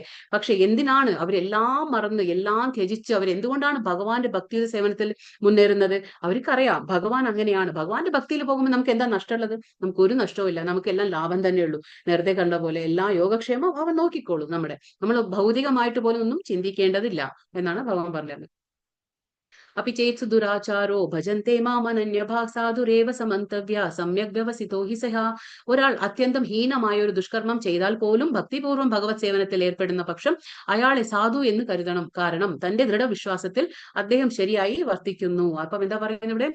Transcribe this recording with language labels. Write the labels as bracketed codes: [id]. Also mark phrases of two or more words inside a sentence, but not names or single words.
[ml] പക്ഷെ എന്തിനാണ് അവരെല്ലാം മറന്ന് എല്ലാം ത്യജിച്ച് അവരെന്തുകൊണ്ടാണ് ഭഗവാന്റെ ഭക്തിയുടെ സേവനത്തിൽ മുന്നേറുന്നത്? അവർക്കറിയാം ഭഗവാൻ അങ്ങനെയാണ്. ഭഗവാന്റെ ഭക്തിയിൽ പോകുമ്പോൾ നമുക്ക് എന്താ നഷ്ടമുള്ളത്? നമുക്ക് ഒരു നഷ്ടവും ഇല്ല, നമുക്കെല്ലാം ലാഭം തന്നെയുള്ളൂ. നേരത്തെ കണ്ട പോലെ എല്ലാ യോഗക്ഷേമം അവൻ നോക്കിക്കോളും. നമ്മൾ ഭൗതികമായിട്ട് പോലും ഒന്നും ചിന്തിക്കേണ്ടതില്ല എന്നാണ് ഭഗവാൻ പറഞ്ഞത്. [sa] अपि चेत्सु दुराचारो भजन्ते മാമനന്യഭാഗ് സാധുരേവ സമന്തവ്യ സമ്യക് വ്യവസിതോ ഹി സഹ. [ml] ഒരാൾ അത്യന്തം ഹീനമായ ഒരു ദുഷ്കർമ്മം ചെയ്താൽ പോലും ഭക്തിപൂർവ്വം ഭഗവത് സേവനത്തിൽ ഏർപ്പെടുന്ന പക്ഷം അയാളെ സാധു എന്ന് കരുതണം. കാരണം തന്റെ ദൃഢവിശ്വാസത്തിൽ അദ്ദേഹം ശരിയായി വർത്തിക്കുന്നു. അപ്പം എന്താ പറയുന്നത് ഇവിടെ?